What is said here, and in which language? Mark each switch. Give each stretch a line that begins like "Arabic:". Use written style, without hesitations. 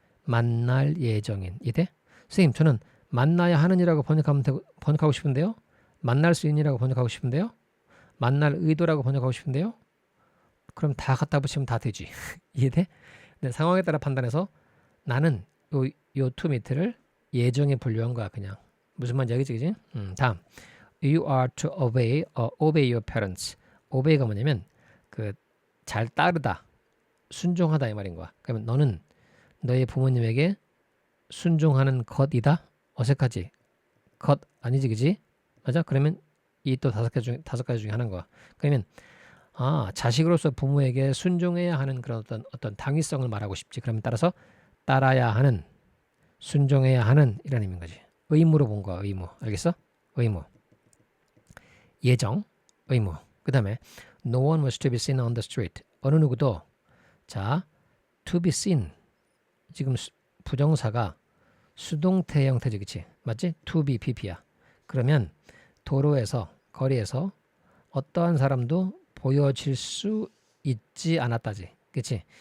Korean: 만날 예정인. 이돼? 선생님, 저는 만나야 하는이라고 번역하고 싶은데요. 만날 수 있니라고 번역하고 싶은데요. 만날 의도라고 번역하고 싶은데요. 그럼 다 갖다 붙이면 다 되지. 이해돼? 근데 상황에 따라 판단해서 나는 요 to meet를 예정에 분류한 거야. 그냥 무슨 말인지 알겠지? 그지? 다음
English: You are to obey your parents.
Korean: obey가 뭐냐면 그 잘 따르다, 순종하다, 이 말인 거야. 그러면 너는 너의 부모님에게 순종하는 것이다. 어색하지? 것 아니지, 그지? 맞아? 그러면 이 또 5가지 중에 하나인 거야. 그러면 자식으로서 부모에게 순종해야 하는 그런 어떤 당위성을 말하고 싶지. 그러면 따라서 따라야 하는, 순종해야 하는 이라는 의미인 거지. 의무로 본 거야. 의무. 알겠어? 의무. 예정, 의무. 그 다음에
English: No one was to be seen on the street.
Korean: 어느 누구도, 자, to be seen. 지금 부정사가 수동태 형태지, 그치? 맞지? to be pp야. 그러면 도로에서, 거리에서 어떠한 사람도 보여질 수 있지 않았다지. 그치?